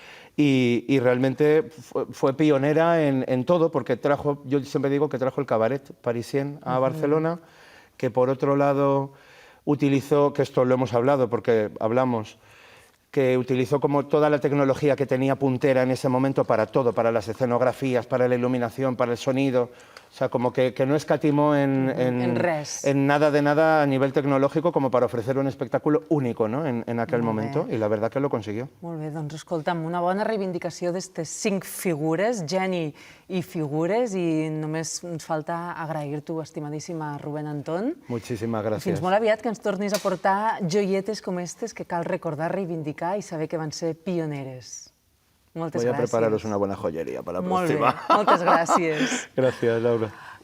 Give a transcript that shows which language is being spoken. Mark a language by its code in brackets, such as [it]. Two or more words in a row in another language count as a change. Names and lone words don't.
[es] y realmente fue pionera en todo, porque yo siempre digo que trajo el [fr] cabaret parisien [es] a Barcelona, que por otro lado utilizó, que esto lo hemos hablado porque hablamos, que utilizó como toda la tecnología que tenía puntera en ese momento para todo, para las escenografías, para la iluminación, para el sonido. O sea, como que no escatimó en nada de nada a nivel tecnológico como para ofrecer un espectáculo único, ¿no?, en aquel momento, i la verdad que lo consiguió. [ca] Molt bé, doncs escolta'm, una bona reivindicació d'aquestes 5 figures, geni i figures, i només ens falta agrair-t'ho, estimadíssima Rubén Antón. [es] Muchísimas gracias. [ca] Fins molt aviat, que ens tornis a portar joietes com aquestes que cal recordar, reivindicar i saber que van ser pioneres. Moltes gràcies. [es] Voy a prepararos una buena joyería para la próxima. [ca] Molt bé, moltes gràcies. [es] Gracias, Laura.